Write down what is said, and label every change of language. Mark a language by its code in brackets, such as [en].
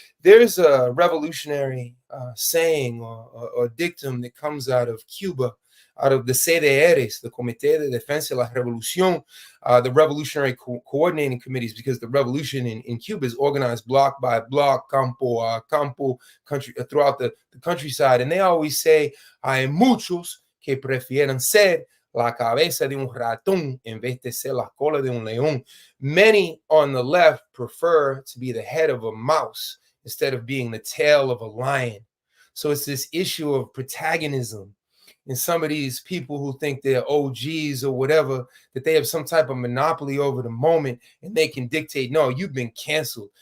[en] There's a revolutionary saying or dictum that comes out of Cuba, out of the CDRs, the Comité de Defensa de la Revolución, the revolutionary coordinating committees, because the revolution in Cuba is organized block by block, campo campo, country throughout the countryside. And they always say, [es] hay muchos que prefieren ser la cabeza de un ratón en vez de ser la cola de un león. [en] Many on the left prefer to be the head of a mouse instead of being the tail of a lion. So it's this issue of protagonism. And some of these people who think they're OGs or whatever, that they have some type of monopoly over the moment and they can dictate, no, you've been canceled.